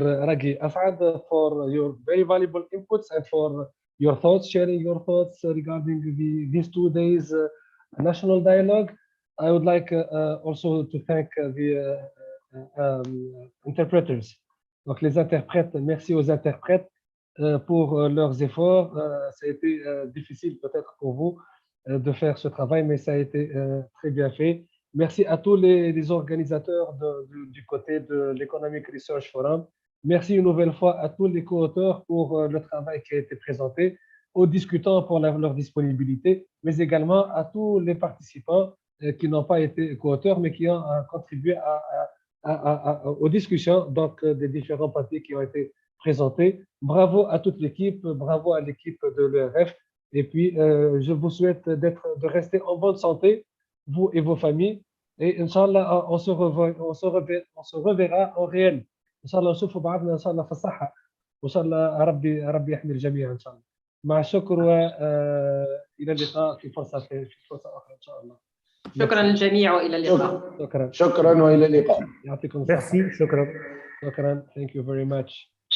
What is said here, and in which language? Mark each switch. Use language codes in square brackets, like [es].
[en] Raghi Asad, for your very valuable inputs and for your thoughts, sharing your thoughts regarding these 2 days national dialogue. I would like also to thank the interpreters. [fr] Donc les interprètes, merci aux interprètes pour leurs efforts. Ça a été difficile peut-être pour vous de faire ce travail, mais ça a été très bien fait. Merci à tous les organisateurs du côté de l'Economic Research Forum. Merci une nouvelle fois à tous les co-auteurs pour le travail qui a été présenté, aux discutants pour leur disponibilité, mais également à tous les participants qui n'ont pas été co-auteurs, mais qui ont contribué aux discussions donc, des différents papiers qui ont été présentés. Bravo à toute l'équipe, bravo à l'équipe de l'ERF. Et puis, je vous souhaite de rester en bonne santé, vous et vos familles, et Inch'Allah, on se reverra en réel. [ar] Inch'Allah, نشوفوا بعضنا إن شاء الله في الصحة، وإن شاء الله ربي يحمي الجميع إن شاء الله. مع الشكر وإلى اللقاء في فرصة أخرى إن شاء الله. شكرا للجميع وإلى اللقاء. شكرا وإلى اللقاء. يعطيكم الصحة. [fr] Merci, [ar] شكرا. شكرا. [en] Thank you very much.